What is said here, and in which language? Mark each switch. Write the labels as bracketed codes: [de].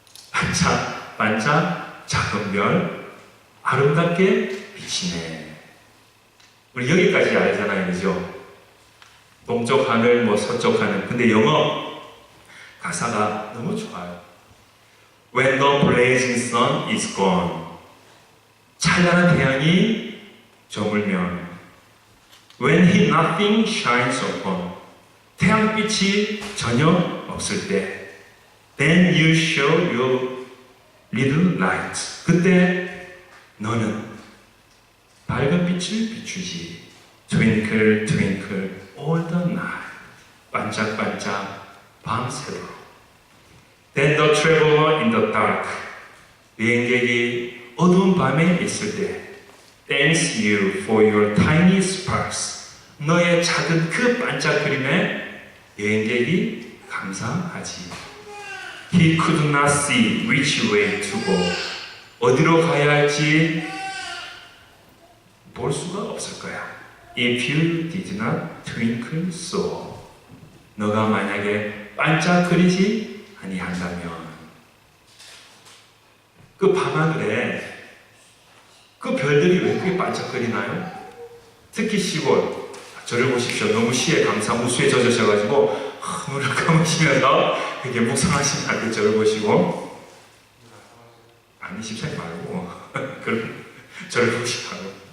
[ko] 반짝, 반짝, 작은 별, 아름답게 비치네. 우리 여기까지 알잖아요, 그죠? 동쪽 하늘, 서쪽 하늘. 근데 영어 가사가 너무 좋아요. [en] When the blazing sun is gone. [ko] 찬란한 태양이 저물면. [en] When he nothing shines upon. [ko] 태양빛이 전혀 없을 때. [en] Then you show your little light. [ko] 그때 너는 밝은 빛을 비추지. [en] Twinkle, twinkle, all the night. [ko] 반짝반짝 밤새도록. [en] Then the traveler in the dark. [ko] 비행객이 어두운 밤에 있을 때 [en] Thanks you for your tiny sparks. [ko] 너의 작은 그 반짝거림에 여행객이 감사하지. [en] He could not see which way to go. [ko] 어디로 가야 할지 볼 수가 없을 거야. [en] If you did not twinkle so. [ko] 너가 만약에 반짝거리지 아니한다면. 그 밤하늘에 그 별들이 왜 그렇게 반짝거리나요? 특히 시골. 저를 보십시오. 너무 시에 감사무수에 젖으셔가지고 눈을 감으시면서 이렇게 묵상하시는 그 저를 보시고, 아니 십사님 말고 그럼 저를 보시라고.